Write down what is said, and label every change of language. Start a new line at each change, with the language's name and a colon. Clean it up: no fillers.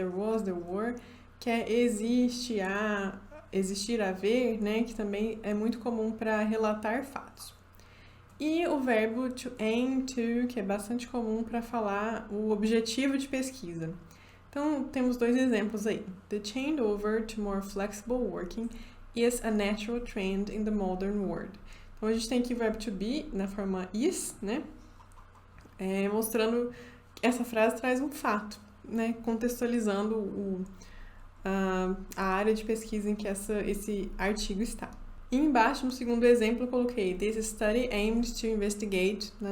Portuguese: There was, there were, que é existe, há, existir, haver, né? Que também é muito comum para relatar fatos. E o verbo to aim to, que é bastante comum para falar o objetivo de pesquisa. Então, temos dois exemplos aí.
English: The changeover to more flexible working is a natural trend in the modern world.
Portuguese: Então, a gente tem aqui o verbo to be na forma is, né? Mostrando que essa frase traz um fato, né? Contextualizando a área de pesquisa em que esse artigo está. E embaixo, no segundo exemplo, eu coloquei
English: This study aimed to investigate...